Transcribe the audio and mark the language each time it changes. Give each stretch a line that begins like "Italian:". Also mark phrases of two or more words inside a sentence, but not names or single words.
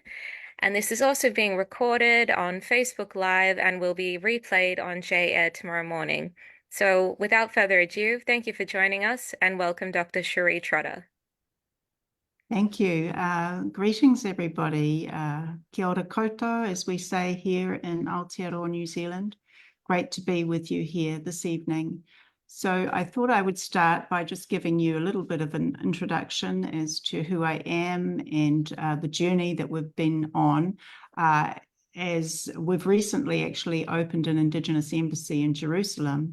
English: And this is also being recorded on Facebook Live and will be replayed on J-Air tomorrow morning. So without further ado, thank you for joining us and welcome Dr. Sheree Trotter. Thank you. Greetings, everybody.
Māori: Kia ora koutou,
English: as we say here in Aotearoa, New Zealand. Great to be with you here this evening. So I thought I would start by just giving you a little bit of an introduction as to who I am and the journey that we've been on. As we've recently actually opened an Indigenous embassy in Jerusalem.